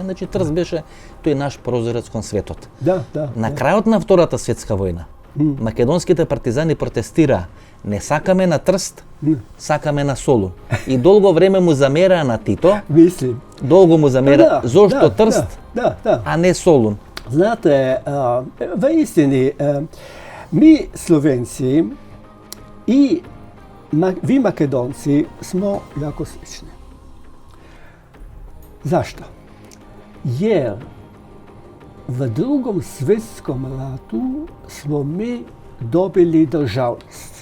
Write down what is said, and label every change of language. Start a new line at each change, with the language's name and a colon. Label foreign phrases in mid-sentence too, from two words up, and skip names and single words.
Macedonian: Значи Трст беше тој наш прозорец кон светот. Да. На крајот на Втората светска војна, македонските партизани протестираа: не сакаме на Трст, сакаме на Солун. И долго време му замераа на Тито. Мислим. Долго му замераа зошто Трст, Да. а не Солун.
Croatian: Znate, v istini, mi Slovenci i vi Makedonci smo jako slični. Zašto? Jer v Drugom svjetskom ratu smo mi dobili državnost.